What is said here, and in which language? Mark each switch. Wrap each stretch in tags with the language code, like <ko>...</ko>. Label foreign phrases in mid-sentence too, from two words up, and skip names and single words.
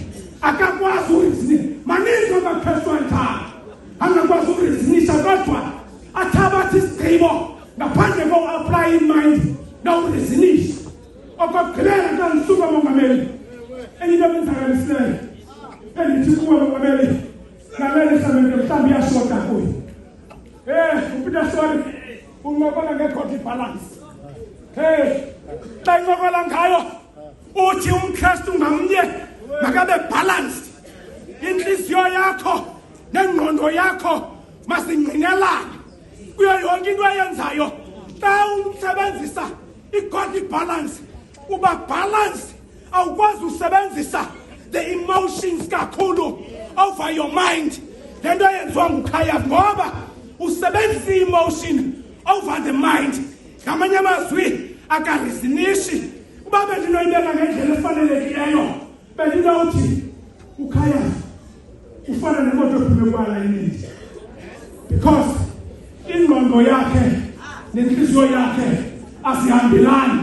<xh>Akakwazi urizini maninzi amaKrestu anjalo angakwazi ukurizinisha kodwa athabatha isigqibo ngaphandle ko-apply imind nawurizinisha. Okokugqibela xa ndisuka mongameli enye into ebenzakalisileyo endithi kuwe mongameli ngaleli hlamente mhlawumbi iyashota kuyo. uPeter Story uncokola nge-</xh> <en>God balance.</en> <xh>Xa incokola ngayo uthi umKrestu ngamnye makabe balanced. Inhliziyo yakho nengqondo yakho masingqinelane kuyo yonke into eyenzayo. Xa usebenzisa i-</xh> <en>God balance</en> <xh>uba balance awukwazi usebenzisa</xh> <en>the emotions</en> <xh>kakhulu</xh> <en>over your mind.</en> <xh>Lento yenziwa nguKhaya ngoba usebenzisa emotion</xh> <en>over the mind.</en> <xh>Ngamanye amazwi akarizinishi. Uba bendinoyibeka ngendlela efanelekileyo bendinawuthi uKhaya ufana nemoto ephume kwala ininzi. Because ingqondo yakhe nenhliziyo yakhe azihambelani.</xh>